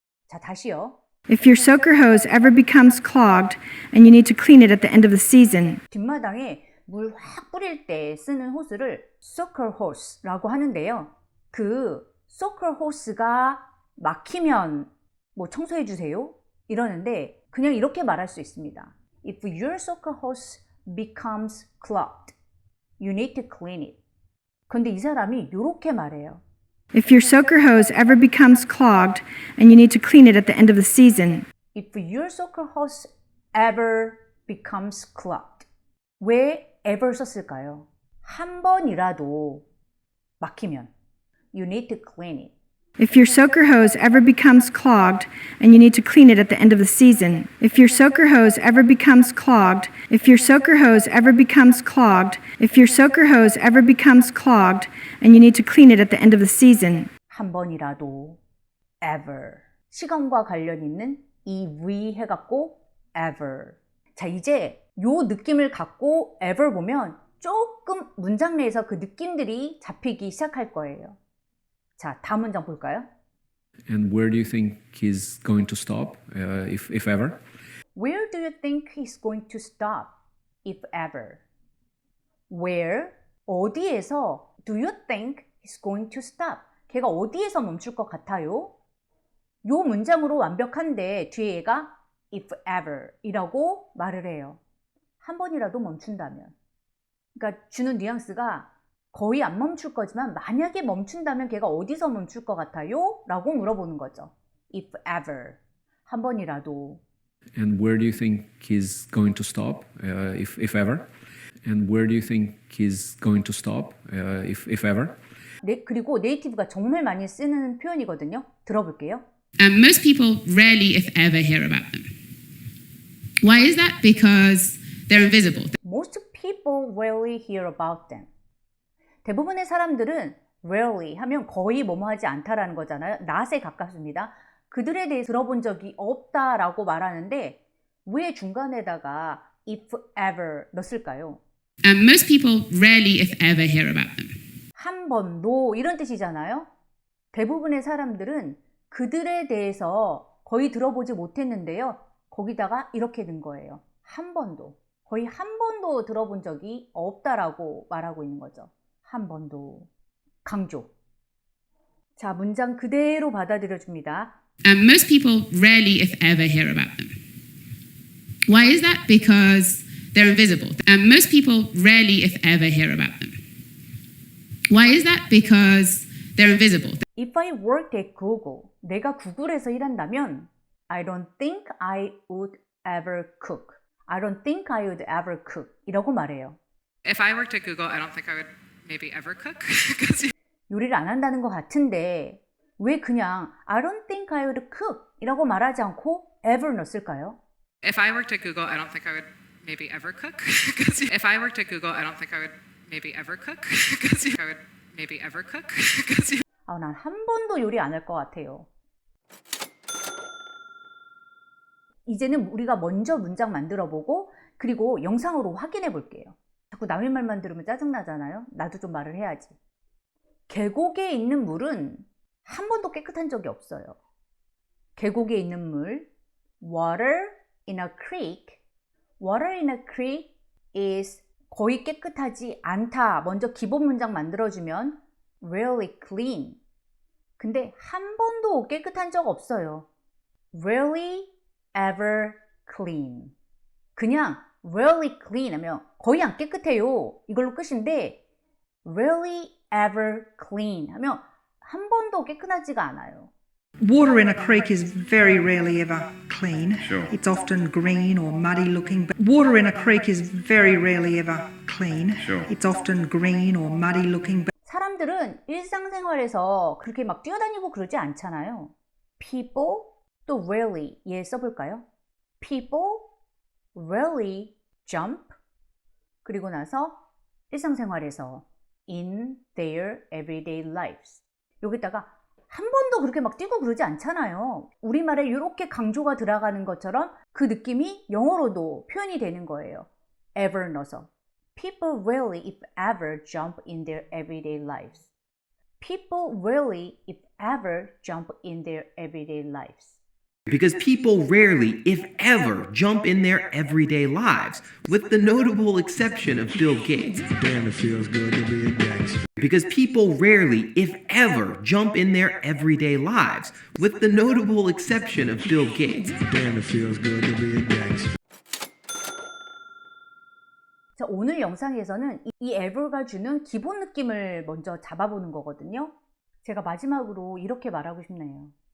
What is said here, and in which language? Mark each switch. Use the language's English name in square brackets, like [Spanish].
[Korean] 자, 다시요. [English] If your soaker hose ever becomes clogged and you need to clean it at the end of the season, [Korean] 뒷마당에 물 확 뿌릴 때 쓰는 호스를 soaker hose라고 하는데요. 그 soaker hose가 막히면 뭐 청소해 주세요 이러는데 그냥 이렇게 말할 수 있습니다. [English] If your soaker hose becomes clogged, you need to clean it. [Korean] 근데 이 사람이 이렇게 말해요. [English] if your soaker hose ever becomes clogged and you need to clean it at the end of the season, If your soaker hose ever becomes clogged. [Korean] 왜 ever 썼을까요? 한 번이라도 막히면 [English] you need to clean it. if your soaker hose ever becomes clogged and you need to clean it at the end of the season, if your soaker hose ever becomes clogged, if your soaker hose ever becomes clogged, if your soaker hose ever becomes clogged and you need to clean it at the end of the season, [Korean] 한 번이라도 ever. 시간과 관련 있는 이 we 해갖고 ever. 자, 이제 요 느낌을 갖고 ever 보면 조금 문장 내에서 그 느낌들이 잡히기 시작할 거예요. 자, 다음 문장 볼까요? [English] And where do you think he's going to stop, if ever? Where do you think he's going to stop, if ever? Where? [Korean] 어디에서 [English] do you think he's going to stop? [Korean] 걔가 어디에서 멈출 것 같아요? 요 문장으로 완벽한데 뒤에 얘가 if ever 이라고 말을 해요. 한 번이라도 멈춘다면. 그러니까 주는 뉘앙스가 거의 안 멈출 거지만 만약에 멈춘다면 걔가 어디서 멈출 것 같아요? 라고 물어보는 거죠. [English] If ever. [Korean] 한 번이라도. [English] And where do you think he's going to stop, if ever? And where do you think he's going to stop, if ever? [Korean] 네, 그리고 네이티브가 정말 많이 쓰는 표현이거든요. 들어볼게요. [English] Most people rarely, if ever, hear about them. Why is that? Because they're invisible. Most people rarely hear about them. [Korean] 대부분의 사람들은 rarely 하면 거의 뭐뭐 하지 않다라는 거잖아요. not에 가깝습니다. 그들에 대해 들어본 적이 없다라고 말하는데 왜 중간에다가 if ever 넣었을까요? [English] Most people rarely, if ever, hear about them. [Korean] 한 번도 이런 뜻이잖아요. 대부분의 사람들은 그들에 대해서 거의 들어보지 못했는데요. 거기다가 이렇게 든 거예요. 한 번도. 거의 한 번도 들어본 적이 없다라고 말하고 있는 거죠. 한 번도. 강조. 자, 문장 그대로 받아들여 줍니다. [English] Most people rarely, if ever, hear about them. Why is that? Because they're invisible. Most people rarely, if ever, hear about them. Why is that? Because they're invisible. If I worked at Google, [Korean] 내가 구글에서 일한다면 [English] I don't think I would ever cook. I don't think I would ever cook. [Korean] 이라고 말해요. [English] If I worked at Google, I don't think I would maybe ever cook. [Korean] 요리를 안 한다는 것 같은데 왜 그냥 [English] I don't think I would cook [Korean] 이라고 말하지 않고 ever 넣었을까요? [English] If I worked at Google, I don't think I would maybe ever cook. If I worked at Google, I don't think I would maybe ever cook. I would maybe ever cook. [Korean] 아, 난 한 번도 요리 안 할 것 같아요. 이제는 우리가 먼저 문장 만들어 보고 그리고 영상으로 확인해 볼게요. 자꾸 남의 말만 들으면 짜증나잖아요. 나도 좀 말을 해야지. 계곡에 있는 물은 한 번도 깨끗한 적이 없어요. 계곡에 있는 물, [English] water in a creek. Water in a creek is [Korean] 거의 깨끗하지 않다. 먼저 기본 문장 만들어주면 [English] really clean. [Korean] 근데 한 번도 깨끗한 적 없어요. [English] Really ever clean. [Korean] 그냥 really clean 하면 거의 안 깨끗해요. 이걸로 끝인데 [English] really ever clean [Korean] 하면 한 번도 깨끗하지가 않아요. [English] Water in a creek is very rarely ever clean. Sure. It's often green or muddy looking. But water in a creek is very rarely ever clean. Sure. It's often green or muddy looking. [Korean] 사람들은 일상생활에서 그렇게 막 뛰어다니고 그러지 않잖아요. People 또 rarely 얘 써볼까요? [English] People rarely jump [Korean] 그리고 나서 일상생활에서 [English] in their everyday lives [Korean] 여기다가 한 번도 그렇게 막 뛰고 그러지 않잖아요. 우리말에 이렇게 강조가 들어가는 것처럼 그 느낌이 영어로도 표현이 되는 거예요. [English] ever [Korean] 넣어서 [English] People rarely, if ever, jump in their everyday lives. People rarely, if ever, jump in their everyday lives. Because people rarely, if ever, jump in their everyday lives, with the notable exception of Bill Gates. Damn, it feels good to be a gangster. Because people rarely, if ever, jump in their everyday lives, with the notable exception of Bill Gates. Damn, it feels good to be a gangster. [Korean] 자, 오늘 영상에서는 이 ever가 주는 기본 느낌을 먼저 잡아보는 거거든요. 제가 마지막으로 이렇게 말하고 싶네요.